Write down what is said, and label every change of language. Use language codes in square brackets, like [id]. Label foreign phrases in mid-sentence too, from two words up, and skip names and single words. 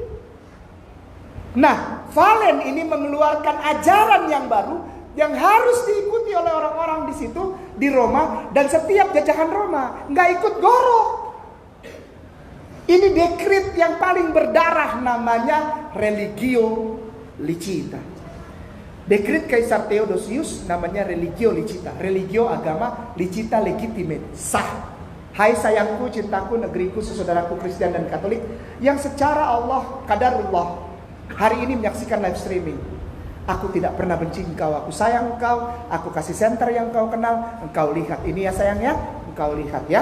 [id] Nah, Valen ini mengeluarkan ajaran yang baru yang harus diikuti oleh orang-orang di situ di Roma, dan setiap jajahan Roma nggak ikut Goro. Ini dekret yang paling berdarah, namanya Religio Licita. Dekret Kaisar Theodosius namanya Religio Licita. Religio agama, licita legitimate, sah. Hai sayangku, cintaku, negeriku, saudaraku Kristen dan Katolik yang secara Allah, kadarullah, hari ini menyaksikan [en] live streaming. [id] Aku tidak pernah benci engkau, aku sayang engkau, aku kasih center yang engkau kenal, engkau lihat ini ya sayangnya, engkau lihat ya.